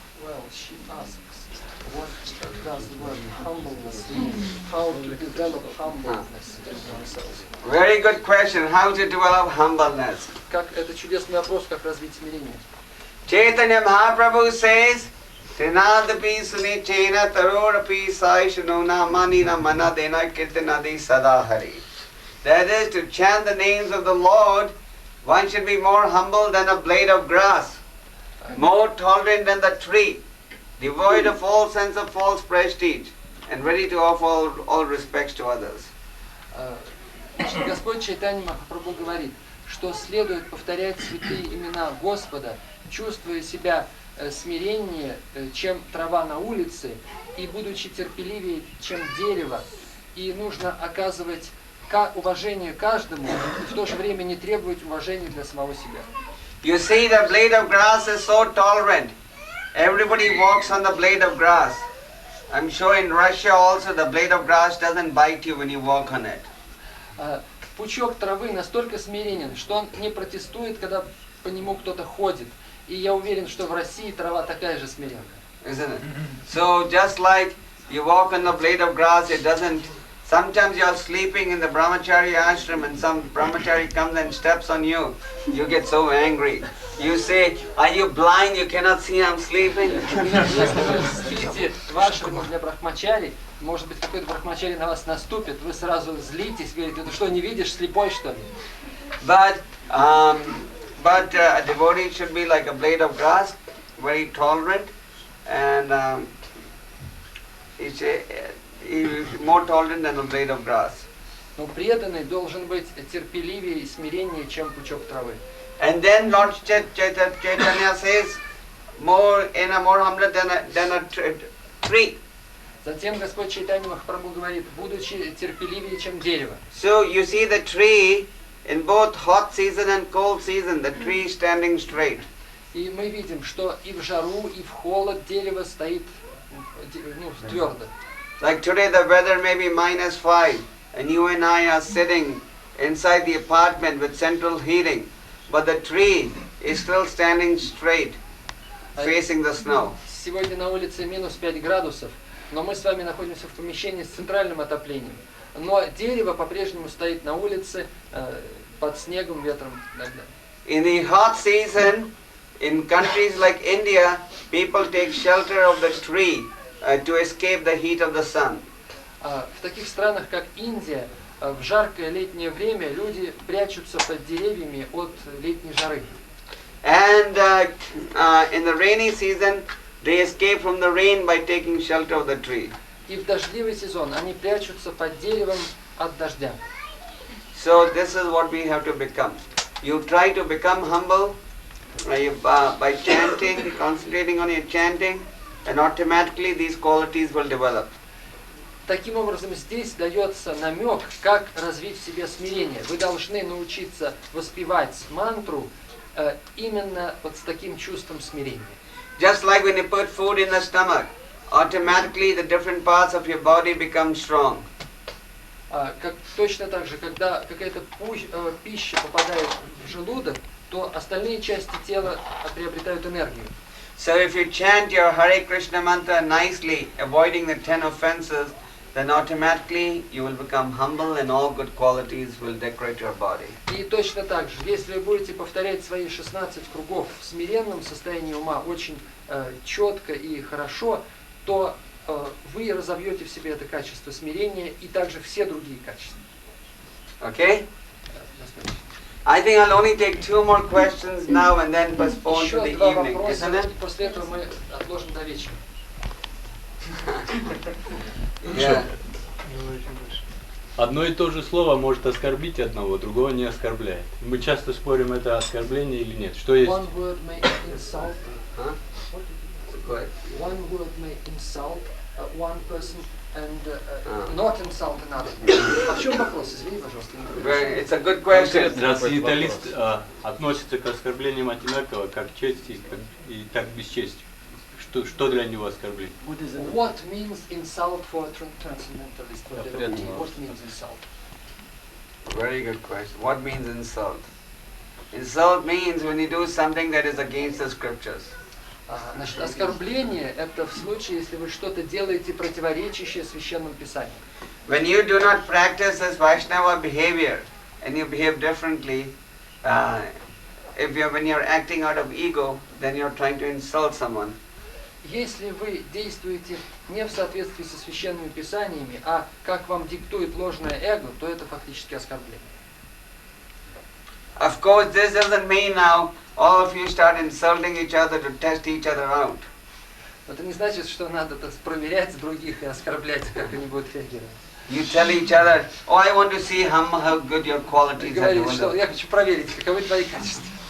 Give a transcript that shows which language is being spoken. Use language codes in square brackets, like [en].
[en] Well, she asks, what does the word humbleness mean? How to develop humbleness in ourselves? Very good question. How to develop humbleness. [ru] Как это чудесный вопрос, как развить смирение. [sa] Chaitanya Mahaprabhu says, Trinadapi sunichena tarorapi saishanona manina manadena kirtanadi sadahari. [en] That is, to chant the names of the Lord, one should be more humble than a blade of grass, more tolerant than the tree, devoid of all sense of false prestige, and ready to offer all respects to others. [ru] Значит, Господь Чайтанья Махапрабху говорит, что следует повторять святые имена Господа, чувствуя себя смиреннее, чем трава на улице, и будучи терпеливее, чем дерево, и нужно оказывать уважение каждому, и в то же время не требовать уважения для самого себя. [en] You see, the blade of grass is so tolerant. Everybody walks on the blade of grass. I'm sure in Russia also the blade of grass doesn't bite you when you walk on it. [ru] Пучок травы настолько смиренен, что он не протестует, когда по нему кто-то ходит. И я уверен, что в России трава такая же смиренная. [en] Isn't it? So just like you walk on the blade of grass, it doesn't. Sometimes you are sleeping in the brahmachari ashram and some brahmachari comes and steps on you. You get so angry. You say, are you blind? You cannot see I'm sleeping? [ru] Если вы спите в ашраме для брахмачари, может быть, какой-то брахмачари на вас наступит, вы сразу злитесь, говорите, ты что, не видишь, слепой что ли? [en] But a devotee should be like a blade of grass, very tolerant, and he's more tolerant than a blade of grass. [ru] Но преданный должен быть терпеливее и смиреннее, чем пучок травы. [en] And then Lord Chaitanya says, more humble than a tree. [ru] Затем Господь Чайтанья Махапрабху говорит, будучи терпеливее, чем дерево. [en] So you see the tree in both hot season and cold season, the tree is standing straight. [ru] И мы видим, что и в жару, и в холод дерево стоит твердо. [en] Like today the weather may be -5 and you and I are sitting inside the apartment with central heating, but the tree is still standing straight, facing the snow. [ru] Сегодня на улице -5 градусов, но мы с вами находимся в помещении с центральным отоплением. Но дерево по-прежнему стоит на улице под снегом, ветром и так далее. [en] In the hot season, in countries like India, people take shelter of the tree to escape the heat of the sun. [ru] В таких странах, как Индия, в жаркое летнее время люди прячутся под деревьями от летней жары. [en] And in the rainy season, they escape from the rain by taking shelter of the tree. [ru] И в дождливый сезон они прячутся под деревом от дождя. [en] So this is what we have to become. You try to become humble by chanting, concentrating on your chanting, and automatically these qualities will develop. [ru] Таким образом, здесь дается намек, как развить в себе смирение. Вы должны научиться воспевать мантру именно вот с таким чувством смирения. [en] Just like when you put food in the stomach, automatically the different parts of your body become strong. [ru] Точно так же, когда какая-то пища попадает в желудок, то остальные части тела приобретают энергию. [en] So if you chant your Hare Krishna mantra nicely, avoiding the 10 offenses, then automatically you will become humble and all good qualities will decorate your body. [ru] И точно так же, если вы будете повторять свои 16 кругов в смиренном состоянии ума очень четко и хорошо, то вы разовьете в себе это качество смирения и также все другие качества. [en] Okay? I think I'll only take 2 more questions now and then postpone to the [ru] Еще 2 [en] evening, [ru] вопроса, [en] isn't it? [ru] после этого мы отложим до вечера. [en] Yeah. [ru] Одно и то же слово может оскорбить одного, другого не оскорбляет. Мы часто спорим, это оскорбление или нет. Что есть? [en] One word may insult. Huh? Go ahead. One word may insult one person and not insult another. [ru] А в чем вопрос? Извини, пожалуйста. [en] It's a good question. [ru] Трансценденталист относится к оскорблениям одинаково, как к чести и так к бесчестию. Что для него оскорбление? [en] What means insult for a transcendentalist? What means insult? Very good question. What means insult? Insult means when you do something that is against the scriptures. [ru] Значит, оскорбление – это в случае, если вы что-то делаете противоречащее Священному Писанию. [en] When you do not practice this Vaishnava behavior and you behave differently, when you're acting out of ego, then you're trying to insult someone. [ru] Если вы действуете не в соответствии со Священными Писаниями, а как вам диктует ложное эго, то это фактически оскорбление. [en] Of course, this doesn't mean now all of you start insulting each other to test each other out. [ru] Это не значит, что надо проверять других и оскорблять, как они будут реагировать. [en] You tell each other, oh, I want to see how good your qualities are. [ru] Говорите, что я хочу проверить, каковы твои качества.